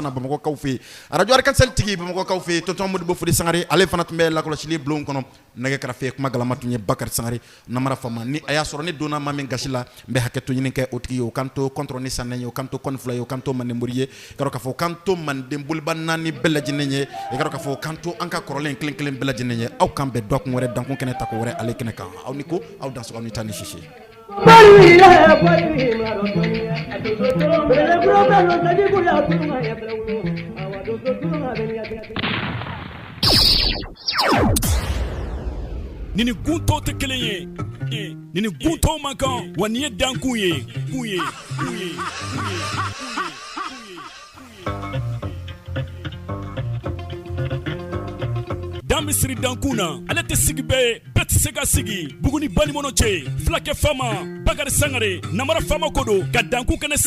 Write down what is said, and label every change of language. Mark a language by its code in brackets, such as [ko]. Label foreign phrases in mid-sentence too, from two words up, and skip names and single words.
[bm] na Bamakɔkaw fɛ radio Arc-en-Ciel tigi Bamakɔkaw fɛ tonton Modibo Fodi Sangare ale fana tun bɛ lakɔlɔsili bulon kɔnɔ nɛgɛ kɛrɛfɛ kuma galama tun ye Bakari Sangare Namara Fama ni a y'a sɔrɔ ni donna maa min gasi la n bɛ hakɛto ɲini kɛ o tigi ye o kan to contre ni sanɛ ye o kan to kɔni fila ye o kan to Mandemori ye i k'a dɔn k'a fɔ o kan to Manden boliba naani bɛɛ lajɛlen ye i k'a dɔn k'a fɔ o kan to an ka kɔrɔlen kelen bɛɛ lajɛlen ye aw kan bɛn dɔkun wɛrɛ dankun kɛnɛ ta ko wɛrɛ ale kɛnɛ kan aw ni ko aw danso aw ni taa ni sisi Nini gunto te kelen ye nini gunto man kan wa ni ye dankun ye dan misiri dankun na ale tɛ sigi bɛɛ tɛ se ka sigi Buguni Balimɔnɔ cɛ Fulakɛ Fama Bakari Sangare Namara Fama ko don ka dankun kɛnɛ